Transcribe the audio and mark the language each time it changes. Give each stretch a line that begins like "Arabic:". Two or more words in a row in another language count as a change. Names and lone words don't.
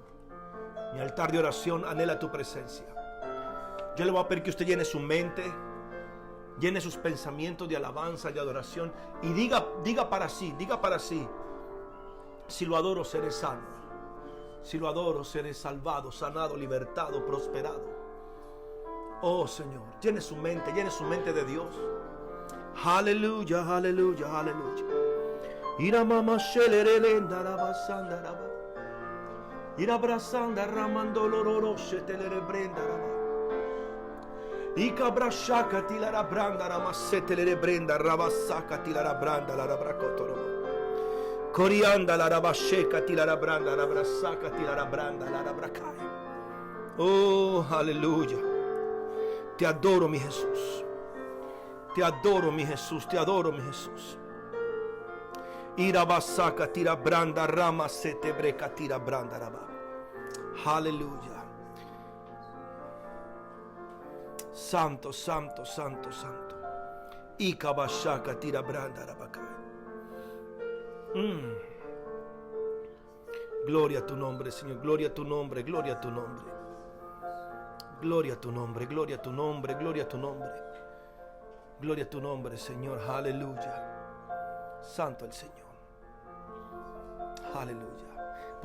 Spanish: Mi altar de oración anhela tu presencia. Yo le voy a pedir que usted llene su mente, llene sus pensamientos de alabanza, de adoración, y diga para sí, si lo adoro seré sano, si lo adoro seré salvado, sanado, libertado, prosperado. Oh Señor, llene su mente de Dios. Aleluya, aleluya, aleluya. Ira mama shelerelenda rabasanda raba. Ira brasanda ramando lororo shetelere brenda raba. Ika brashaka tilara branda rama setelere brenda rabasaka tilara branda la rabracotoro. Corianda la rabasheka tilara branda la brasaka tilara branda la rabracaya. Oh, aleluya. Te adoro, mi Jesús. Te adoro, mi Jesús. Te adoro, mi Jesús. Irabasaka tira branda rama sete breca tira branda raba. Aleluya. Santo, santo, santo, santo. Ikabashaka tira branda rabaka. Gloria a tu nombre, Señor. Gloria a tu nombre, gloria a tu nombre. Gloria a tu nombre, gloria a tu nombre, gloria a tu nombre. Gloria a tu nombre, Señor. Aleluya. Santo el Señor. Aleluya.